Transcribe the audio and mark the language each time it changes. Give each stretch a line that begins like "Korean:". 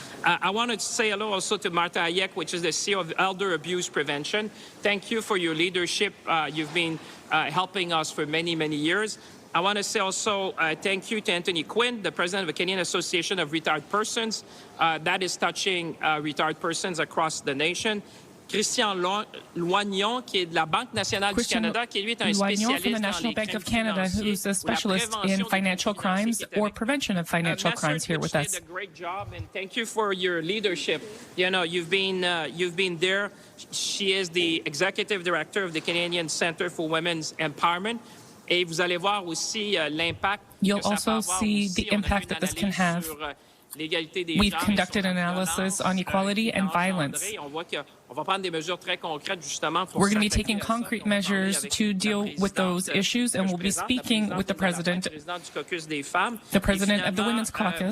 English: I wanted to say hello also to Martha Hayek, which is the CEO of Elder Abuse Prevention. Thank you for your leadership. You've been helping us for many, many years. I want to say also thank you to Anthony Quinn, the president of the Canadian Association of Retired Persons. That is touching retired persons across the nation.
French: Christian Loignon, qui est de la Banque nationale du Canada, qui lui est un spécialiste
English: from the National Bank of Canada, who's a specialist in financial crimes or prevention of financial crimes, here with us. Did a great job, and thank you for your leadership. You know, you've been there. She is the executive director of the Canadian Centre for Women's Empowerment.
French: Et vous allez voir aussi l'impact.
English: You'll also see the impact that this can have. We've conducted analysis on equality and violence. We're going to be taking concrete measures to deal with those issues, and we'll be speaking with the president of the Women's Caucus.